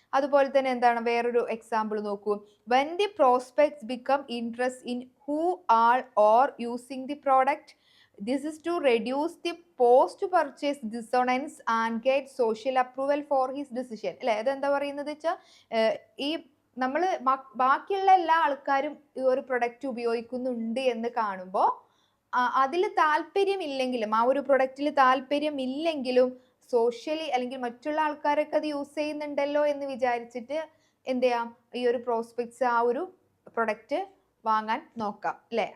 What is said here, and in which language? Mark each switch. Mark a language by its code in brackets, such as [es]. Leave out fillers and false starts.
[ml] അതുപോലെ തന്നെ എന്താണ് വേറൊരു എക്സാമ്പിൾ നോക്കൂ. [en] when the prospects become interest in who are or using the product, this is to reduce the post purchase dissonance and get social approval for his decision. [ml] അല്ലെ, അതെന്താ പറയുന്നത് വെച്ചാൽ ഈ നമ്മൾ ബാക്കിയുള്ള എല്ലാ ആൾക്കാരും ഈ ഒരു പ്രൊഡക്റ്റ് ഉപയോഗിക്കുന്നുണ്ട് എന്ന് കാണുമ്പോൾ അതിൽ താല്പര്യമില്ലെങ്കിലും, ആ ഒരു പ്രൊഡക്റ്റിൽ താല്പര്യമില്ലെങ്കിലും സോഷ്യലി അല്ലെങ്കിൽ മറ്റുള്ള ആൾക്കാരൊക്കെ അത് യൂസ് ചെയ്യുന്നുണ്ടല്ലോ എന്ന് വിചാരിച്ചിട്ട് എന്ത് ചെയ്യാം, ഈ ഒരു പ്രോസ്പെക്ട്സ് ആ ഒരു പ്രൊഡക്റ്റ് വാങ്ങാൻ നോക്കാം അല്ലെ.